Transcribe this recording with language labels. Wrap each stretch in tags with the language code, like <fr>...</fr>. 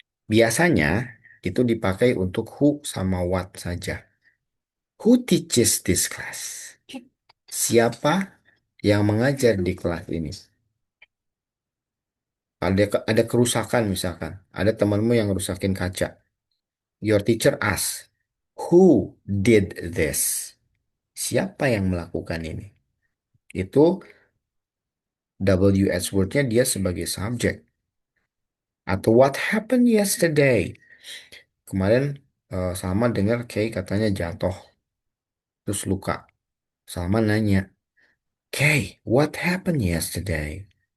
<id>Biasanya itu dipakai untuk who sama what saja.</id> <en>Who teaches this class?</en> <id>Siapa yang mengajar di kelas ini? Ada kerusakan misalkan. Ada temanmu yang rusakin kaca.</id> <en>Your teacher asks, who did this?</en> <id>Siapa yang melakukan ini? Itu WH word-nya dia sebagai subjek. Atau</id> <en>what happened yesterday?</en> <id>Kemarin Salma dengar Kay katanya jatuh, terus luka.</id> <en>Salma nanya, Kay, what happened yesterday?</en>